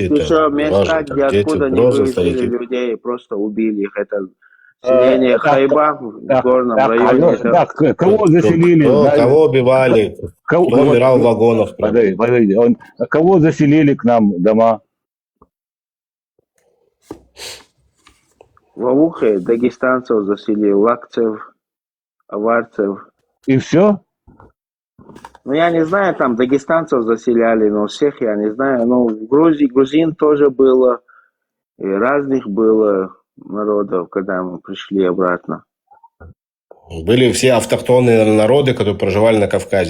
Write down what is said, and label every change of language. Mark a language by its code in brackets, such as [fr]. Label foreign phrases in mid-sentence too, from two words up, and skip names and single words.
[ru] а есть еще места, где откуда не вывезли людей, просто убили их. Это селение Хайба в горном районе. Так, кого заселили? Кого убивали? Кто умирал в вагонах? Подожди, кого заселили к нам дома? Вовухе дагестанцев заселил, лакцев, аварцев. И все? Ну, я не знаю, там дагестанцев заселяли, но всех я не знаю. Но в Грузии, грузин тоже было, и разных было народов, когда мы пришли обратно. Были все автохтонные народы, которые проживали на Кавказе.